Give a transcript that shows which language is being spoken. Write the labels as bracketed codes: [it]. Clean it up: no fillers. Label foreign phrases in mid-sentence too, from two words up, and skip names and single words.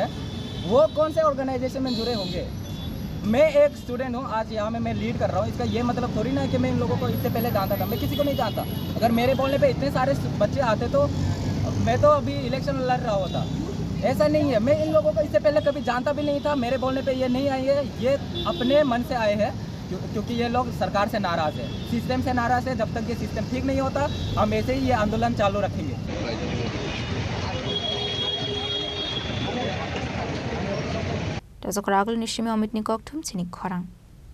[hi] हैं वो कौन से ऑर्गेनाइजेशन में जुड़े होंगे मैं एक स्टूडेंट हूँ आज यहाँ में मैं लीड कर रहा हूँ इसका ये मतलब थोड़ी ना है कि मैं इन लोगों को इससे पहले जानता था मैं किसी को नहीं जानता अगर मेरे बोलने पे इतने सारे बच्चे आते तो मैं तो अभी इलेक्शन लड़ रहा होता ऐसा नहीं है मैं इन लोगों को इससे पहले कभी जानता भी नहीं था मेरे बोलने पे ये नहीं आए हैं ये अपने मन से आए हैं क्योंकि ये लोग सरकार से नाराज़ है सिस्टम से नाराज़ है जब तक ये सिस्टम ठीक नहीं होता हम ऐसे ही ये आंदोलन चालू रखेंगे [trp] Dasok ragul nishimi omit ni gok tum sini khorang